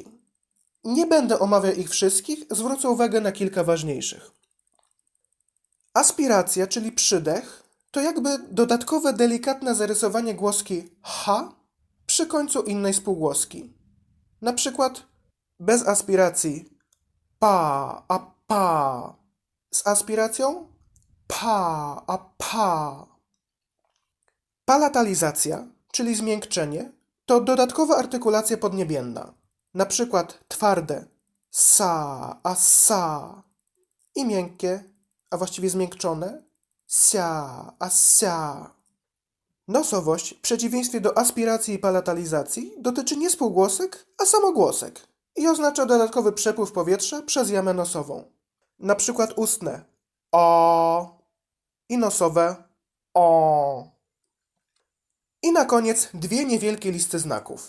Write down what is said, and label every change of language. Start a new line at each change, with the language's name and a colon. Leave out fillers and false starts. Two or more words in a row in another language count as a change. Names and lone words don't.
Polish: Nie będę omawiał ich wszystkich, zwrócę uwagę na kilka ważniejszych. Aspiracja, czyli przydech, to jakby dodatkowe delikatne zarysowanie głoski h przy końcu innej spółgłoski. Na przykład bez aspiracji pa, a pa. Z aspiracją pa, a pa. Palatalizacja, czyli zmiękczenie, to dodatkowa artykulacja podniebienna. Na przykład twarde sa, a sa i miękkie, a właściwie zmiękczone sia, a sia. Nosowość, w przeciwieństwie do aspiracji i palatalizacji, dotyczy nie spółgłosek, a samogłosek i oznacza dodatkowy przepływ powietrza przez jamę nosową. Na przykład ustne o i nosowe o. I na koniec dwie niewielkie listy znaków.